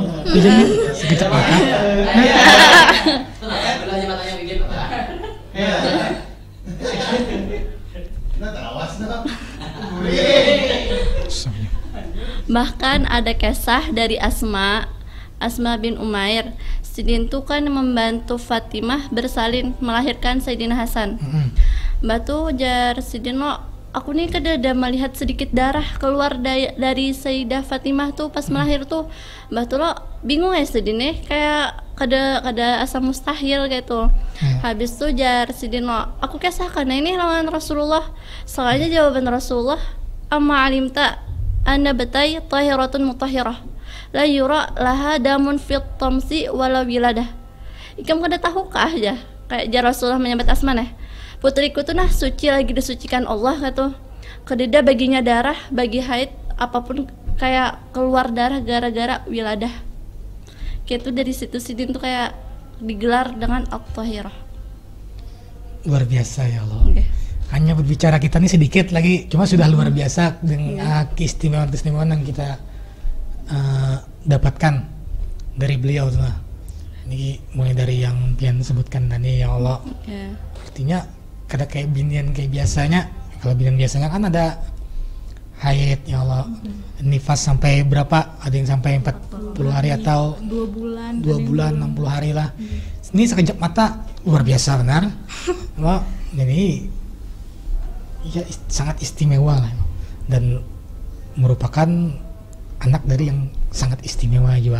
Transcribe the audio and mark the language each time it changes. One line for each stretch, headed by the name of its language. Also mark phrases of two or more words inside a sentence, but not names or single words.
Indonesian: Sekejap mata. Belah aja matanya dikit. Bahkan ada kisah dari Asma bin Umair.
Banjar: Sidin tuh kan membantu Fatimah bersalin melahirkan Sayyidina Hasan. Mbak tuh jar Sidin lo, aku nih kada melihat sedikit darah keluar dari Sayyidah Fatimah tuh pas melahir tuh. Mbak tuh lo bingung ya Sidin nih, kayak kada asa mustahil gitu. Habis tuh jar Sidin lo, aku kisah karena ini lawan Rasulullah.
Indonesian: Soalnya jawaban Rasulullah,
Arabic: أما علمت أن ابنتي طاهرة مطهرة لا يرى لها دم في الطمث ولا ولادة.
Banjar: Ikam kada tahukah aja kayak jar Rasulullah menyebut Asma nih, putriku tuh nah suci lagi disucikan Allah gitu. Kededa baginya darah, bagi haid apapun kayak keluar darah gara-gara wiladah. Kayak tuh dari situ Sidin tuh kayak digelar dengan At-Tahirah.
Indonesian: Luar biasa ya Allah. Okay. Hanya berbicara kita nih sedikit lagi, cuma sudah luar biasa dengan keistimewaan yang kita dapatkan dari beliau tuh.
Banjar: Ini mulai dari yang pian sebutkan tadi ya Allah. Yeah. Artinya kada kayak binian kayak biasanya. Kalau binian biasanya kan ada haid ya Allah,
Indonesian: nifas sampai berapa, ada yang sampai 40 hari atau 2 bulan 60 hari lah. Ini sekejap mata, luar biasa benar. Wah, jadi ya sangat istimewa lah, dan merupakan anak dari yang sangat istimewa juga.